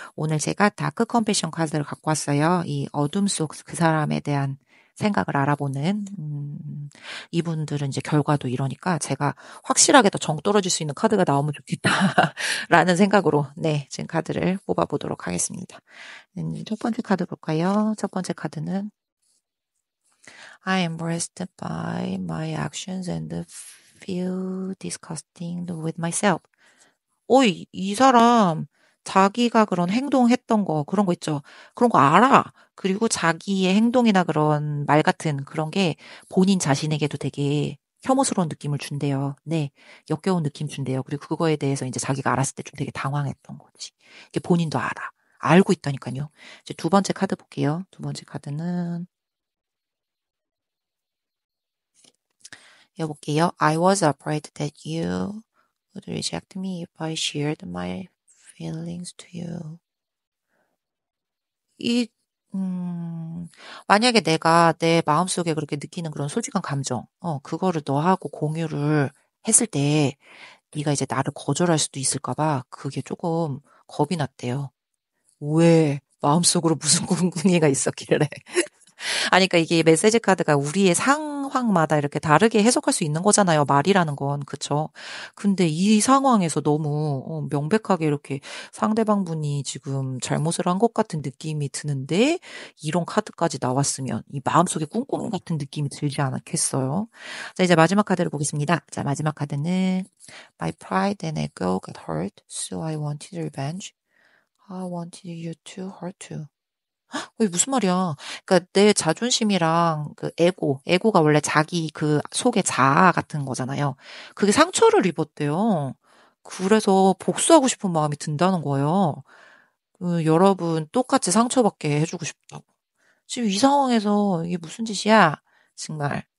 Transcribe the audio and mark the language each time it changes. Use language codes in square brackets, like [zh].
[ko] 오늘 제가 다크 컴패션 카드를 갖고 왔어요. 이 어둠 속 그 사람에 대한 생각을 알아보는, 이분들은 이제 결과도 이러니까 제가 확실하게 더 정 떨어질 수 있는 카드가 나오면 좋겠다라는 생각으로, 네, 지금 카드를 뽑아보도록 하겠습니다. 첫 번째 카드 볼까요? 첫 번째 카드는 [en] I am embarrassed by my actions and feel disgusting with myself. [ko] 이 사람 자기가 그런 행동했던 거, 그런 거 있죠. 그런 거 알아. 그리고 자기의 행동이나 그런 말 같은 그런 게 본인 자신에게도 되게 혐오스러운 느낌을 준대요. 네. 역겨운 느낌 준대요. 그리고 그거에 대해서 이제 자기가 알았을 때 좀 되게 당황했던 거지. 이게 본인도 알아. 알고 있다니까요. 이제 두 번째 카드 볼게요. 두 번째 카드는 읽어볼게요. [en] I was afraid that you would reject me if I shared my feelings to you. [ko] 이, 만약에 내가 내 마음속에 그렇게 느끼는 그런 솔직한 감정, 그거를 너하고 공유를 했을 때, 네가 이제 나를 거절할 수도 있을까 봐, 그게 조금 겁이 났대요. 왜? 마음속으로 무슨 궁금이가 있었길래. 아니, 그러니까 이게 메시지 카드가 우리의 상황마다 이렇게 다르게 해석할 수 있는 거잖아요. 말이라는 건. 그쵸? 근데 이 상황에서 너무 명백하게 이렇게 상대방 분이 지금 잘못을 한 것 같은 느낌이 드는데 이런 카드까지 나왔으면 이 마음속에 꿍꿍 같은 느낌이 들지 않겠어요? 자, 이제 마지막 카드를 보겠습니다. 자, 마지막 카드는 [en] My pride and ego got hurt, so I wanted revenge. I wanted you to hurt too. [ko] 이게 무슨 말이야. 그러니까 내 자존심이랑 그 에고가 원래 자기 그 속의 자아 같은 거잖아요. 그게 상처를 입었대요. 그래서 복수하고 싶은 마음이 든다는 거예요. 여러분 똑같이 상처받게 해주고 싶다고. 지금 이 상황에서 이게 무슨 짓이야? 정말.